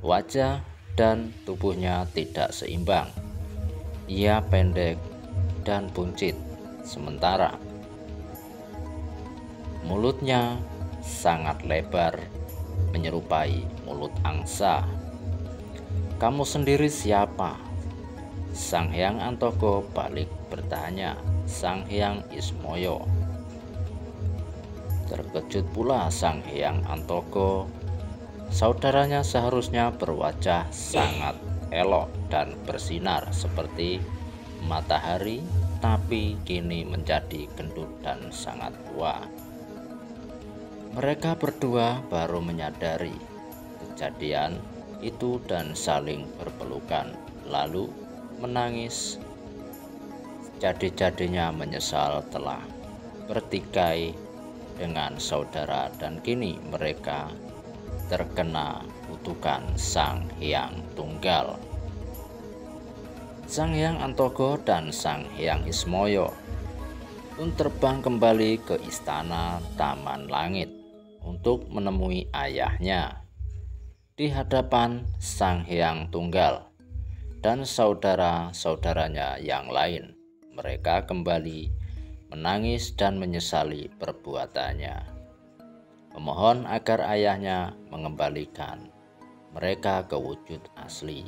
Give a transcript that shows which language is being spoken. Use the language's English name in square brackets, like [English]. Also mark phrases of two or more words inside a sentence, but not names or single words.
[Indonesian] Wajah dan tubuhnya tidak seimbang. Ia pendek dan buncit, sementara mulutnya sangat lebar, menyerupai mulut angsa. "Kamu sendiri siapa?" Sang Hyang Antoko balik bertanya. Sang Hyang Ismoyo. Terkejut pula Sang Hyang Antoko. Saudaranya seharusnya berwajah sangat elok dan bersinar seperti matahari, tapi kini menjadi gendut dan sangat tua. Mereka berdua baru menyadari kejadian itu dan saling berpelukan, lalu menangis. Jadi-jadinya menyesal telah bertikai dengan saudara dan kini mereka terkena kutukan Sang Hyang Tunggal. Sang Hyang Antoko dan Sang Hyang Ismoyo pun terbang kembali ke istana Taman Langit untuk menemui ayahnya. Di hadapan Sang Hyang Tunggal dan saudara-saudaranya yang lain, mereka kembali menangis dan menyesali perbuatannya, memohon agar ayahnya mengembalikan mereka ke wujud asli.